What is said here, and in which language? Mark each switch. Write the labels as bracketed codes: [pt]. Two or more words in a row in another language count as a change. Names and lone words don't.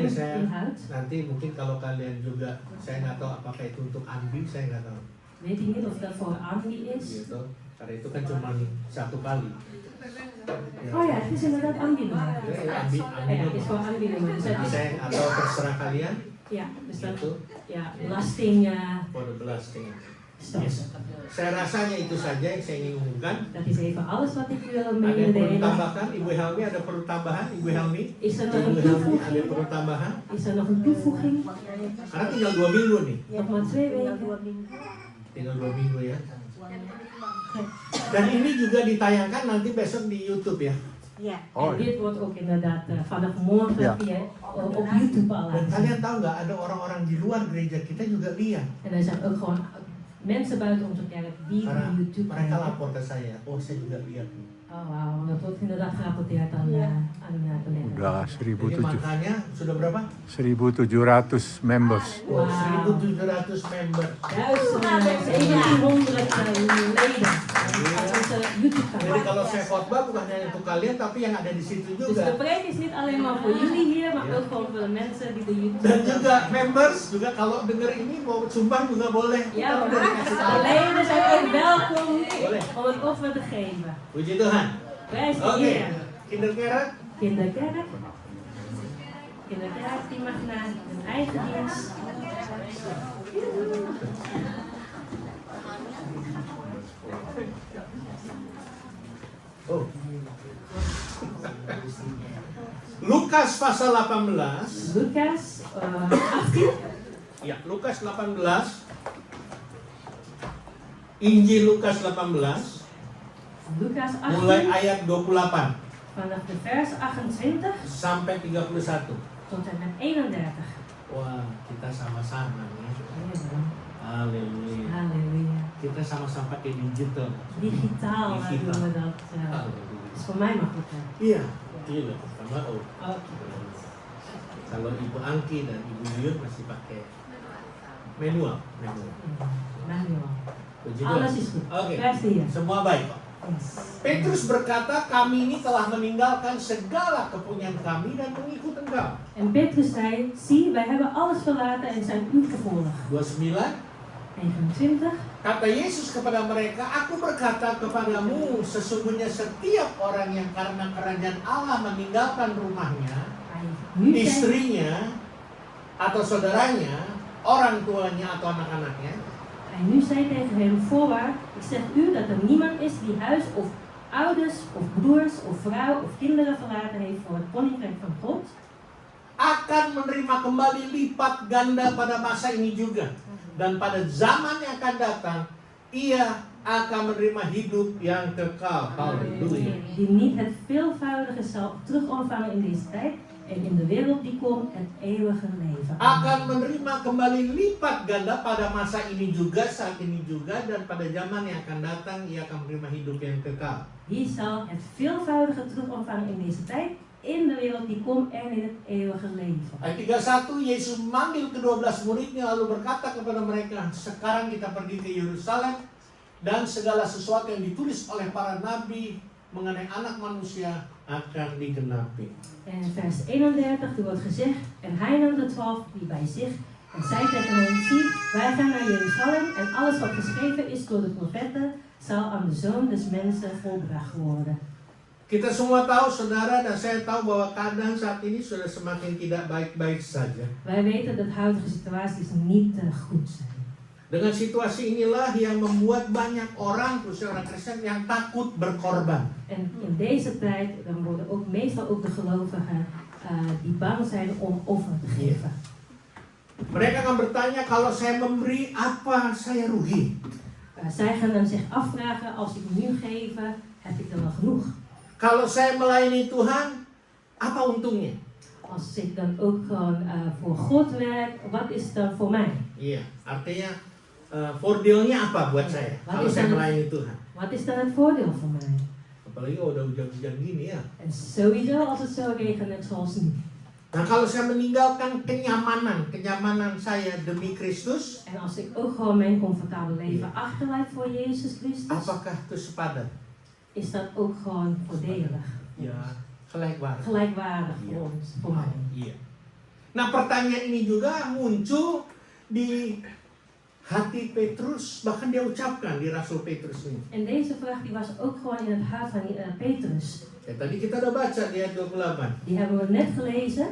[id] RISN saya [nl] inhoudt. [id] nanti mungkin kalau kalian juga, saya nggak tahu apakah itu untuk Andi, saya nggak tahu. [nl] Weet ik niet of dat voor Andi is. [id] Gitu. Karena itu kan cuma 1 kali. Ya. [nl] Oh ja, het is inderdaad Andi-nummer. [id] Ya, Andi [nl] Ja, het is voor Andi-nummer. Dus [id] Jadi [nl] het is, [id] saya atau terserah kalian [nl] ja, dus dat, [id] itu [nl] ja, belasting [en] for the belasting. [nl] stop. Yes. [id] Saya rasanya itu saja yang saya ingin umumkan. [nl] Dat is even alles wat ik wil [id] Ada yang perlu [nl] mededelen. [id] tambahkan? Ibu Helmi ada perlu tambahan? Ibu Helmi? [nl] Is er nog [id] Ibu [nl] een [id] Helmi ada yang [nl] toevoeging? [id] perlu tambahan? [nl] Is er nog een toevoeging? [id] Karena tinggal 2 minggu nih. [nl] Nog maar 2 weken. [id] Tinggal 2 minggu ya. Dan ini juga ditayangkan nanti besok di YouTube ya. [nl] Ja. En dit wordt ook inderdaad vanaf morgen Ja. via, op YouTube al [id] Dan [nl] laten zien. [id] kalian tahu nggak, ada orang-orang di luar gereja kita juga lihat. [nl] En er zijn ook gewoon mensen buiten onze kerk die [id] Karena [nl] op YouTube [id] mereka [nl] kijken. [id] lapor ke saya, oh saya juga lihat. [nl] Oh wauw, dat wordt inderdaad gerapporteerd aan, Ja. aan de collega's. [id] Udah Jadi makanya sudah berapa? 1.700 members. Oh, [nl] Wauw. [id] 1.700 member. [nl] 1700 leden van onze YouTube [id] Jadi [nl] kanaal. [id] kalau saya khotbah bukan hanya untuk kalian, tapi yang ada di situ [nl] Dus de [id] juga. [nl] preek is niet alleen maar voor jullie hier, maar ook gewoon voor de mensen die de YouTube [id] Dan juga members juga kalau denger ini mau sumbang juga boleh. [nl] Ja, [id] Kita udah dikasih [nl] de [id] tahu. [nl] leden zijn ook welkom [id] Boleh. [nl] om het offer te geven. [id] Puji Tuhan. [nl] Prijs de [id] Oke, [nl] Heer. kinderkerk. Kinderkerk. Kinderkerk die mag naar hun eigen dienst. Oh. [id] Lukas pasal 18. [nl] Lucas 18. [id] Ya, Lukas 18. Injil Lukas 18 [nl] Lucas [id] mulai 18 ayat 28 [nl] vanaf de vers 28 [id] sampai 31. [nl] tot en met 31. [id] Wah, kita sama-sama nih. Haleluya. [nl] Halleluja. [id] Kita sama-sama pakai digital. [nl] Digitaal Digitaal. doen we dat. [id] Haleluya. [nl] Is voor mij makkelijker. [id] Iya, gila. Pertama, oh. [nl] Oké. [id] Kalau Ibu Angki dan Ibu Yuyun masih pakai manual. [nl] Manual. [id] Puji [nl] Alles [id] Tuhan. [nl] is goed. [id] Oke, [nl] Prijs de Heer. [id] semua baik Pak. [nl] Yes. [id] Petrus berkata, kami ini telah meninggalkan segala kepunyaan kami dan mengikut engkau. [nl] En Petrus zei, zie, wij hebben alles verlaten en zijn u gevolgd. [id] 29. [nl] 29. [id] Kata Yesus kepada mereka, aku berkata kepadamu, sesungguhnya setiap orang yang karena kerajaan Allah meninggalkan rumahnya, [nl] Nu zei, [id] istrinya, atau saudaranya, orang tuanya atau anak-anaknya, [nl] hij nu zei tegen hem, voorwaar, ik zeg u dat er niemand is die huis of ouders of broers of vrouw of kinderen verlaten heeft voor het koninkrijk van God, [id] akan menerima kembali lipat ganda pada masa ini juga. Dan pada zaman yang akan datang, ia akan menerima hidup yang kekal. [nl] Halleluja. die niet het veelvoudige zal terug ontvangen in deze tijd en in de wereld die komt het eeuwige leven. [id] Akan menerima kembali lipat ganda pada masa ini juga, saat ini juga, dan pada zaman yang akan datang, ia akan menerima hidup yang kekal. [nl] Die zal het veelvoudige terug ontvangen in deze tijd, in de wereld die komt en in het eeuwige leven. [id] Ayat 31, Yesus memanggil ke-12 muridnya lalu berkata kepada mereka, sekarang kita pergi ke Yerusalem dan segala sesuatu yang ditulis oleh para nabi mengenai anak manusia akan digenapi. [nl] En vers 31, er wordt gezegd, en hij nam de 12 die bij zich en zei tegen hen, zie, wij gaan naar Jeruzalem en alles wat geschreven is door de profeten zal aan de Zoon des Mensen volbracht worden. [id] Kita semua tahu, saudara, dan saya tahu bahwa keadaan saat ini sudah semakin tidak baik-baik saja. [nl] Wij weten dat huidige situaties niet goed zijn. [id] Dengan situasi inilah yang membuat banyak orang, khususnya orang Kristen, yang takut berkorban. [nl] En in deze tijd dan worden ook meestal ook de gelovigen die bang zijn om offer te geven. [id] Mereka akan bertanya, kalau saya memberi, apa saya rugi? [nl] Zij gaan dan zich afvragen, als ik nu geef, heb ik dan wel genoeg? [id] Kalau saya melayani Tuhan, apa untungnya? [nl] Als ik dan ook gewoon voor God werk, wat is het dan voor mij? [id] Iya, artinya voordeelnya apa buat saya [nl] Wat [id] kalau [nl] is [id] saya [nl] dan- [id] melayani Tuhan? [nl] Wat is dan het voordeel voor mij? [id] Apalagi kalau udah hujan-hujan gini ya. [nl] En sowieso als het zo regent zoals nu. [id] Nah, kalau saya meninggalkan kenyamanan saya demi Kristus, [nl] En als ik ook gewoon mijn comfortabele leven achterlaat voor Jezus Christus, [id] apakah itu sepadan? [nl] is dat ook gewoon voordelig. Ya, gelijkwaardig. Gelijkwaardig voor ons, voor mij. [id] Iya. Nah, pertanyaan ini juga muncul di hati Petrus, bahkan dia ucapkan di Rasul Petrus ini. [nl] En deze vraag die was ook gewoon in het hart van Petrus. [id] Ya, tadi kita udah baca di ayat 28. [nl] Die hebben we net gelezen.